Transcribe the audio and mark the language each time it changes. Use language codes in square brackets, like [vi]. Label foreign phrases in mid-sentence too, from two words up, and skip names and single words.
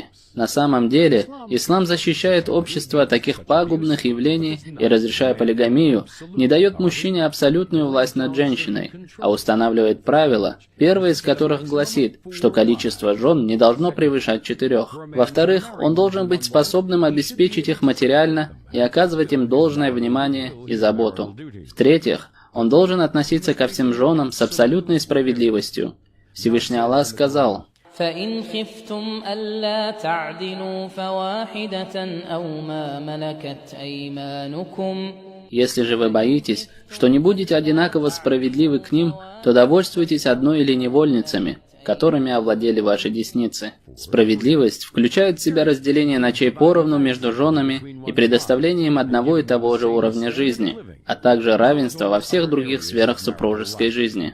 [ru] На самом деле, ислам защищает общество от таких пагубных явлений и, разрешая полигамию, не дает мужчине абсолютную власть над женщиной, а устанавливает правила, первое из которых гласит, что количество жен не должно превышать 4. Во-вторых, он должен быть способным обеспечить их материально и оказывать им должное внимание и заботу. В-третьих, он должен относиться ко всем женам с абсолютной справедливостью. Всевышний Аллах сказал: [ar] فإن خفتم ألا تعدلوا فواحدة أو ما ملكت أيمانكم. [ru] Если же вы боитесь, что не будете одинаково справедливы к ним, то довольствуйтесь одной или невольницами, которыми овладели ваши десницы. Справедливость включает в себя разделение ночей поровну между женами и предоставление им одного и того же уровня жизни, а также равенство во всех других сферах супружеской жизни.